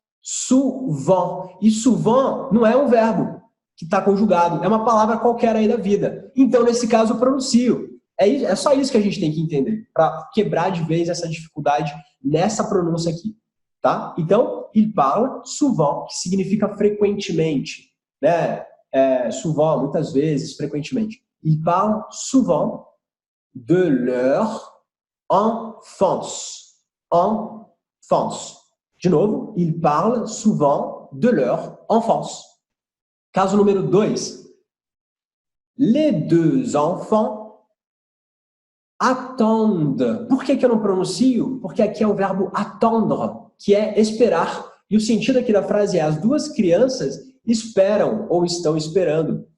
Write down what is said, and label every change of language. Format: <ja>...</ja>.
<pt>Souvent. E souvent não é um verbo que está conjugado, é uma palavra qualquer aí da vida. Então, nesse caso, eu pronuncio. É só isso que a gente tem que entender, para quebrar de vez essa dificuldade nessa pronúncia aqui. Tá? Então,</pt> <fr>il parle souvent,</fr> <pt>que significa frequentemente. Né? Souvent, muitas vezes, frequentemente.</pt> <fr>Il parle souvent de leur enfance. Enfance.</fr> <pt>De novo,</pt> <fr>il parle souvent de leur enfance.</fr> <pt>Caso número 2.</pt> <fr>Les deux enfants attendent.</fr> <pt>Por que eu não pronuncio? Porque aqui é o verbo attendre, que é esperar. E o sentido aqui da frase é as duas crianças esperam ou estão esperando.</pt>